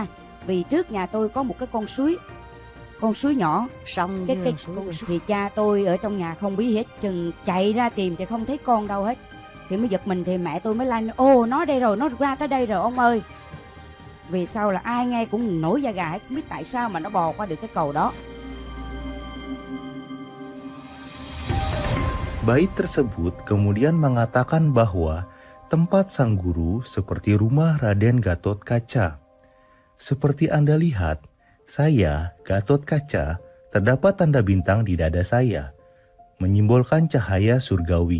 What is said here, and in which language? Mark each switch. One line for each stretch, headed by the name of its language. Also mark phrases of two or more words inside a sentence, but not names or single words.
Vietnamese: Vì trước nhà tôi có một cái con suối nhỏ, xong cái con suối thì cha tôi ở trong nhà không biết hết, chừng chạy ra tìm thì không thấy con đâu hết, thì mới giật mình, thì mẹ tôi mới la: "Ồ, nó đây rồi, nó ra tới đây rồi ông ơi." Vì sau là ai nghe cũng nổi da gà hết, không biết tại sao mà nó bò qua được cái cầu đó.
Indonesian: Bait tersebut kemudian mengatakan bahwa tempat sang guru seperti rumah Raden Gatotkaca. Seperti Anda lihat, saya, Gatotkaca, terdapat tanda bintang di dada saya, menyimbolkan cahaya surgawi.